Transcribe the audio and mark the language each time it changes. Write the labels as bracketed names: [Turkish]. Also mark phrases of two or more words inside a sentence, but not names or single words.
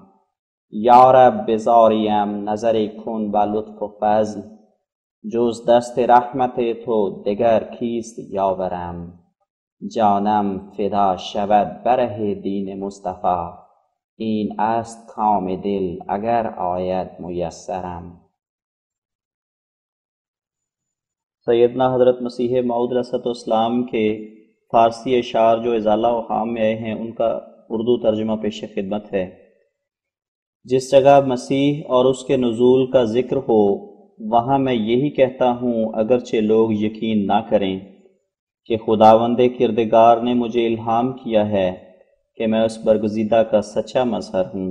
[Persian] یا رب بزاریم نظری کن به لطف و فضل، جز دست رحمت تو دگر کیست یاورم. جانم فدا شود بره دین مصطفی، این است کام دل اگر آید میسرم. [Urdu] سیدنا حضرت مسیح موعود [Arabic] علیہ السلام [Urdu] کے فارسی اشعار جو ازالہ و خام میں آئے ہیں ان کا اردو ترجمہ پیش خدمت ہے۔ جس جگہ مسیح اور اس کے نزول کا ذکر ہو وہاں میں یہی کہتا ہوں، اگرچہ لوگ یقین نہ کریں، کہ خداوند کردگار نے مجھے الہام کیا ہے کہ میں اس برگزیدہ کا سچا مظہر ہوں۔